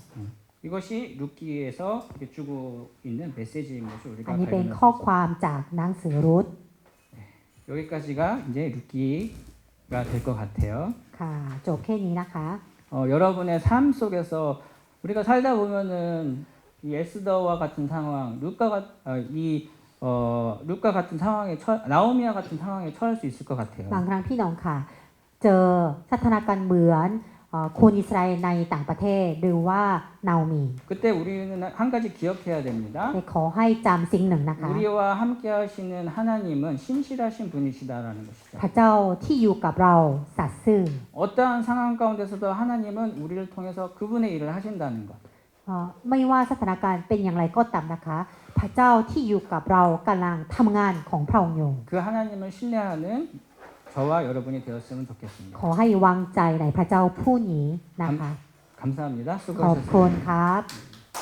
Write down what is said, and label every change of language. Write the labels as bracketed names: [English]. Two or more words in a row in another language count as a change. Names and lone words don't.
[Korean] 이것이 룻기에서 이렇게 주고 있는 메시지인 것을 [Thai] อั [Korean] 우리가 [Thai] นนี้เป็น [Korean] 발견할 [Thai] ข้อ [Korean] 수 [Thai] ความจากหนังสือรุธ [Korean] 있어요. 여기까지가 이제 룻기가 될 것 같아요. [Thai] ค่ะจบแค่นี้นะคะ [Korean] 여러분의 삶 속에서 우리가 살다 보면은 이 에스더와 같은 상황, 룻가 같은 상황에 나오미와 같은 상황에 처할 수 있을 것 같아요. [Thai] บางครั้งพี่น้องค่ะ เจอสถานการณ์เหมือนคนอิสราเอลในต่างประเทศหรือว่านาโอมี [Korean] 그때 우리는 한 가지 기억해야 됩니다. [Thai] แต่ขอให้จำสิ่งหนึ่งนะคะ [Korean] 우리와 함께 하시는 하나님은 신실하신 분이시다라는 것이죠. [Thai] พระเจ้าที่อยู่กับเราสัตย์ซื่อ [Korean] 어떠한 상황 가운데서도 하나님은 우리를 통해서 그분의 일을 하신다는 것. [Thai] ไม่ว่าสถานการณ์เป็นอย่างไรก็ตามนะคะ พระเจ้าที่อยู่กับเรากำลังทำงานของพระองค์อยู่ [Korean] 그 하나님을 신뢰하는 저와 여러분이 되었으면 좋겠습니다. [Thai] ขอให้วางใจในพระเจ้าผู้นี้นะคะ [Korean] 감사합니다. [Thai] ขอบ [Korean] 수고하셨습니다. [Thai] คุณครับ